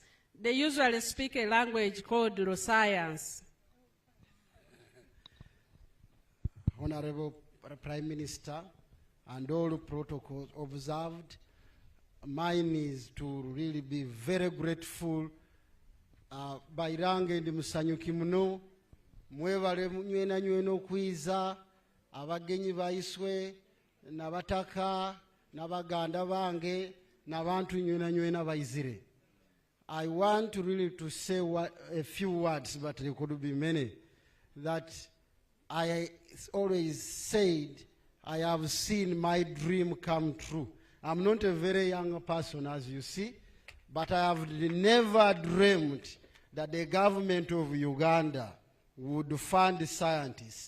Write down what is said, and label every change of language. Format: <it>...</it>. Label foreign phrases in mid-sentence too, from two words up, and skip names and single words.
<en>They usually speak a language called raw science. Honorable Prime Minister, and all protocols observed, mine is to really be very grateful.</en> <ttj>Bairange ndi musanyuki muno, mwebale nywena okwiza, abagenyi baiswe, nabataka, nabaganda bange, nabantu nywena baizire.</ttj> <en>I want to really to say a few words, but there could be many, that I always said I have seen my dream come true. I'm not a very young person, as you see, but I have never dreamed that the government of Uganda would fund scientists.</en>